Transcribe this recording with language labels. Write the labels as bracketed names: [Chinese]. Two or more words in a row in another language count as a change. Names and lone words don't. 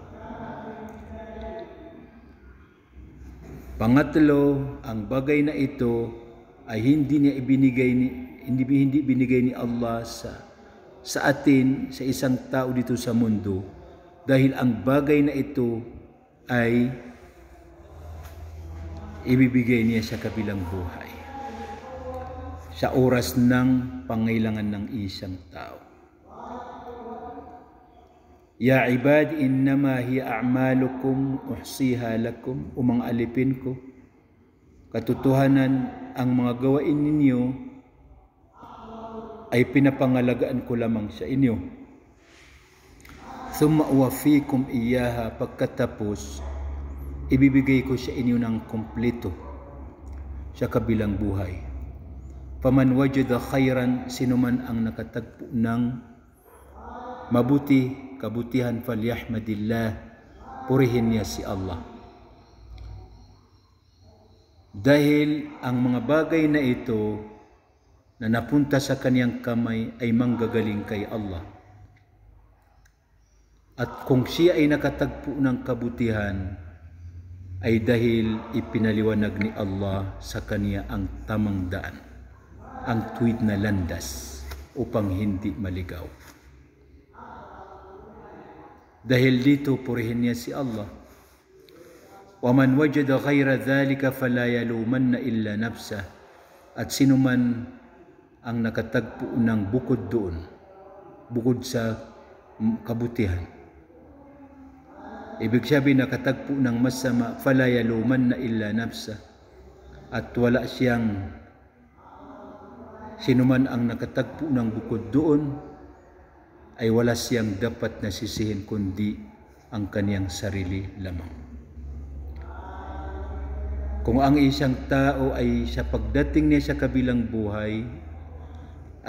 [Filipino] Pangatlo, ang bagay na ito ay hindi binigay ni Allah sa atin, sa isang tao dito sa mundo, dahil ang bagay na ito ay ibibigay niya sa kabilang buhay, sa oras ng pangailangan ng isang tao. [Arabic] يا عباد إنما هي أعمالكم أحصيها لكم, [Filipino] o mga alipin ko, katotohanan ang mga gawain ninyo ay pinapangalagaan ko lamang sa inyo. [Arabic] ثم أوفيكم إياها, [Filipino] pagkatapos ibibigay ko sa inyo ng kumpleto sa kabilang buhay. [Arabic] فمن وجد خيرا, [Filipino] sinuman ang nakatagpo ng mabuti, kabutihan, falyahmadillah, purihin niya si Allah. Dahil ang mga bagay na ito na napunta sa kaniyang kamay ay manggagaling kay Allah. At kung siya ay nakatagpo ng kabutihan, ay dahil ipinaliwanag ni Allah sa kaniya ang tamang daan, ang tuwid na landas upang hindi maligaw. Dahil dito, purihin niya si Allah. [Arabic] وَمَنْ وَجَدَ غَيْرَ ذَلِكَ فَلَا يَلُومَنَّ إِلَّا نَفْسَهُ. [Filipino] At sinuman ang nakatagpo ng bukod doon, bukod sa kabutihan, ibig sabihin nakatagpo ng masama, [Arabic] فَلَا يَلُومَنَّ إِلَّا نَفْسَهُ. [Filipino] At wala siyang, sinuman ang nakatagpo ng bukod doon, ay wala siyang dapat nasisihin kundi ang kaniyang sarili lamang. Kung ang isang tao ay sa pagdating niya sa kabilang buhay ay